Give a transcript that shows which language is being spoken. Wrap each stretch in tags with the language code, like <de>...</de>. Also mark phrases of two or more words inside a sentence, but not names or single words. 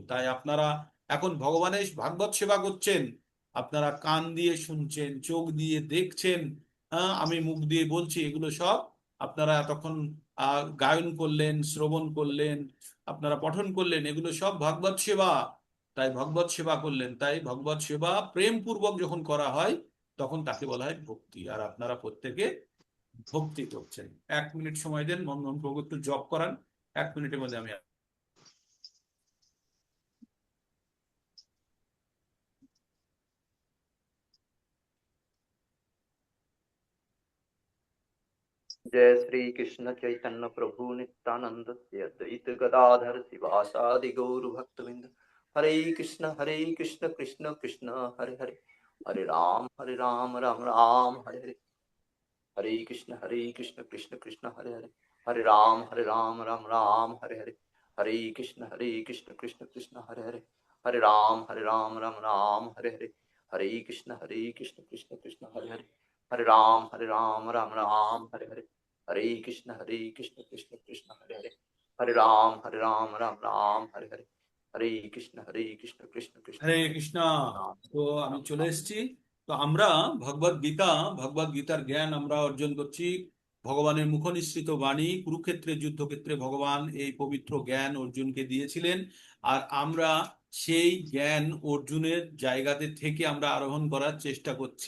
<bn>তাই আপনারা এখন ভগবানের ভাগবত সেবা করছেন, আপনারা কান দিয়ে শুনছেন, চোখ দিয়ে দেখছেন, হ্যাঁ, আমি মুখ দিয়ে বলছি, এগুলো সব আপনারা এতক্ষণ গায়ন করলেন, শ্রবণ করলেন, আপনারা পঠন করলেন, এগুলো সব ভগবত সেবা। তাই ভগবত সেবা করলেন। তাই ভগবত সেবা প্রেম পূর্বক যখন করা হয় তখন তাকে বলা হয় ভক্তি। আর আপনারা প্রত্যেকে ভক্তি করছেন। 1 মিনিট সময় দেন, মনমোহন প্রভু একটু জব করান। 1 মিনিটের মধ্যে আমি</bn> <sa>जय श्री कृष्ण चैतन्य प्रभु नित्यानंद श्री अद्वैत गदाधर शिवासादि गौर भक्तविंद। हरे कृष्ण कृष्ण कृष्ण हरे हरे, हरे राम राम राम हरे हरे, हरे कृष्ण कृष्ण कृष्ण हरे हरे, हरे राम राम हरे हरे, हरे कृष्ण कृष्ण कृष्ण हरे हरे, हरे राम राम हरे हरे, हरे कृष्ण कृष्ण कृष्ण हरे हरे, हरे राम राम हरे हरे, हरे कृष्ण कृष्ण कृष्ण हरे हरे, हरे राम हरे हरे, हरे कृष्ण कृष्ण कृष्ण হরে हरे কৃষ্ণ। राम</sa> <bn>তো আমি</bn> <sa>राम</sa> <bn>চলে</bn> <sa>राम।</sa> <bn>এসেছি। তো আমরা ভগবদ গীতা, ভগবদ গীতার জ্ঞান আমরা অর্জন করছি। ভগবানের মুখনিসৃত বাণী, কুরুক্ষেত্রের যুদ্ধক্ষেত্রে ভগবান এই পবিত্র জ্ঞান অর্জুনকে দিয়েছিলেন। আর আমরা সেই জ্ঞান অর্জুনের জায়গাতে থেকে আমরা আরোহণ করার চেষ্টা করছি।</bn>